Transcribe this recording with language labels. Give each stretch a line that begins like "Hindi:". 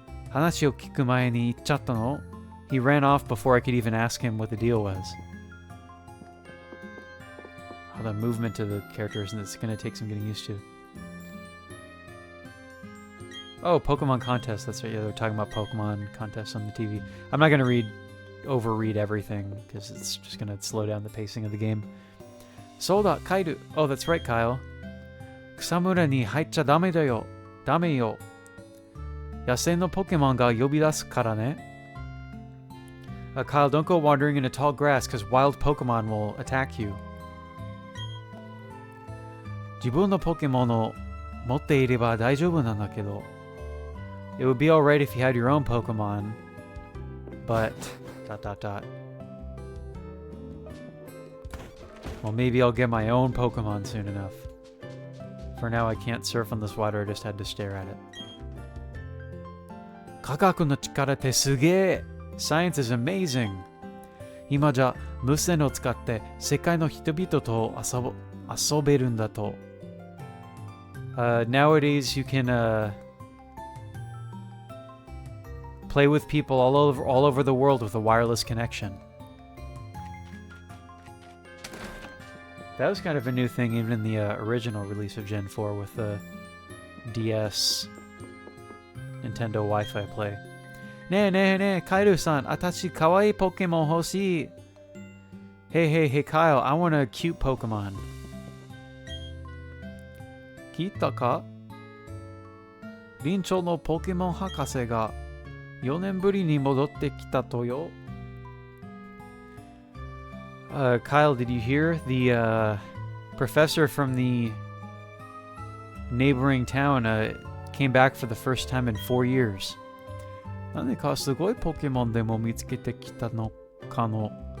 Japanese: 話を聞く前に言っちゃったの?
English: He ran off before I could even ask him what the deal was. Oh, the movement to the characters, and it's going to take some getting used to. Oh, Pokemon contest. That's right. Yeah, they're talking about Pokemon contests on the TV. I'm not going to overread everything because it's just going to slow down the pacing of the game. Soda, Kairu. Oh, that's right, Kyle.
Japanese: 草むらに入っちゃダメだよ。ダメよ。野生のポケモンが呼び出すからね。
English: Kyle, don't go wandering into tall grass because wild Pokemon will attack you.
Japanese: 自分のポケモンを持っていれば大丈夫なんだけど。
English: It would be alright if you had your own Pokemon, but... ... Well, maybe I'll get my own Pokemon soon enough. For now, I can't surf on this water, I just had to stare at it.
Japanese: 科学の力ってすげえ!
English: Science is amazing!
Japanese: 今じゃ無線を使って世界の人々と遊べるんだと。
English: Nowadays, you can play with people all over the world with a wireless connection. That was kind of a new thing even in the original release of Gen 4 with the DS Nintendo Wi-Fi play.
Japanese: ねえねえねえ、カイルさん、私かわいいポケモン欲しい。
English: Hey, hey, hey, Kyle, I want a cute Pokemon.
Japanese: 聞いたか？臨床のポケモン博士が4年ぶりに戻ってきたとよ。
English: Kyle, did you hear? The professor from the neighboring town came back for the first time in 4 years.
Japanese: 何かすごいポケモンでも見つけてきたのかの?